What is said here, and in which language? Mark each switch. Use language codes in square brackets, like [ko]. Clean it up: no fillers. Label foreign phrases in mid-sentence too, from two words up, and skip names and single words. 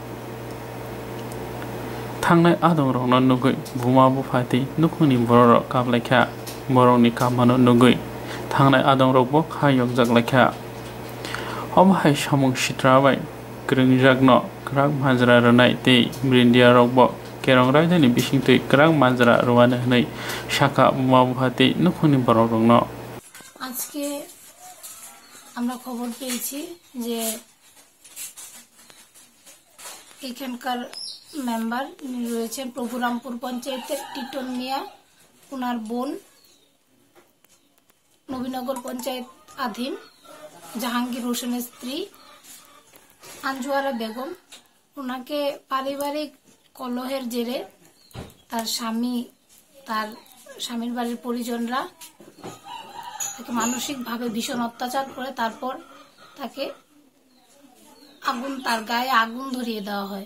[trp] thangnai adong rokno nugui buma bufati nukhuni borok kablaiha borokni kamano nugui thangnai adong rok bo khayok jaglaiha omhai samung sitrabai kringjakno krak majra ranai te brindia rok bo kerong rajdani bisingtui krang majra rowane hnai shaka mabhati nukhuni borokno [bn] আজকে আমরা খবর পেয়েছি যে এখানকার মেম্বার রয়েছেন প্রভুরামপুর পঞ্চায়েতের টিটন মিয়া ওনার বোন নবীনগর পঞ্চায়েত আধীন জাহাঙ্গীর হোসেনের স্ত্রী আঞ্জুয়ারা বেগম ওনাকে পারিবারিক কলহের জেরে তার স্বামীর বাড়ির পরিজনরা তাকে মানসিকভাবে ভীষণ অত্যাচার করে তারপর তাকে তার গায়ে আগুন ধরিয়ে দেওয়া হয়।